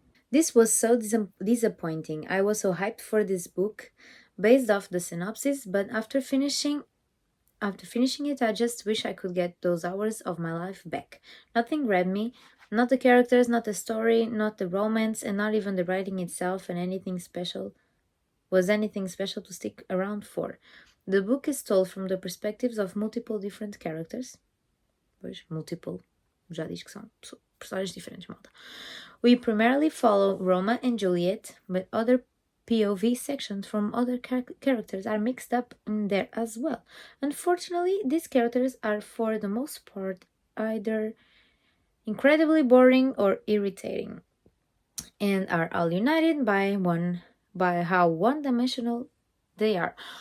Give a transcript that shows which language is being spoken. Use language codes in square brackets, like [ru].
[en] This was so disappointing. I was so hyped for this book based off the synopsis, but after finishing it, I just wish I could get those hours of my life back. Nothing grabbed me, not the characters, not the story, not the romance, and not even the writing itself and anything special to stick around for. The book is told from the perspectives of multiple different characters. [pt] Pois, multiple, já diz que são personagens diferentes, malta. [en] We primarily follow Roma and Juliet, but other POV sections from other characters are mixed up in there as well. Unfortunately, these characters are for the most part either incredibly boring or irritating, and are all united by how one-dimensional they are.